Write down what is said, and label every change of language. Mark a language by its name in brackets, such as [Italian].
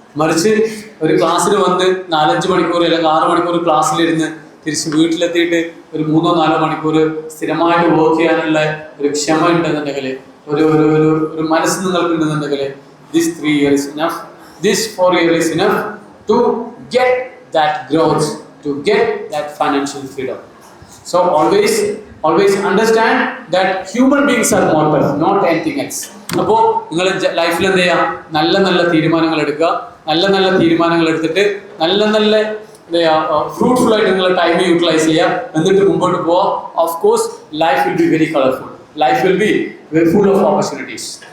[Malayalam] മറിച്ച് ഒരു ക്ലാസ്സിൽ വന്ന് 4-5 മണിക്കൂർ അല്ലെങ്കിൽ 6 മണിക്കൂർ ക്ലാസ്സിലിരുന്ന് തിരിച്ച് വീട്ടിലെത്തിയിട്ട് ഒരു 3-4 മണിക്കൂർ സ്ഥിരമായിട്ട് വർക്ക് ചെയ്യാനുള്ള ഒരു ക്ഷമ ഉണ്ടെന്നുണ്ടെങ്കിൽ, ഒരു മനസ്സ് നിങ്ങൾക്കുണ്ടെന്നുണ്ടെങ്കിൽ, [English] this 3 years enough, this 4 years is enough to get that growth, to get that financial freedom. So always understand that human beings are mortal, not anything else. [Malayalam] അപ്പോൾ നിങ്ങൾ ലൈഫിൽ എന്ത് ചെയ്യുക, നല്ല തീരുമാനങ്ങൾ എടുക്കുക. നല്ല തീരുമാനങ്ങൾ എടുത്തിട്ട് നല്ല ഫ്രൂട്ട്ഫുൾ ആയിട്ട് നിങ്ങൾ ടൈം യൂട്ടിലൈസ് ചെയ്യുക, എന്നിട്ട് മുമ്പോട്ട് പോവുക. [English] Of course life will be very colourful, life will be full of opportunities.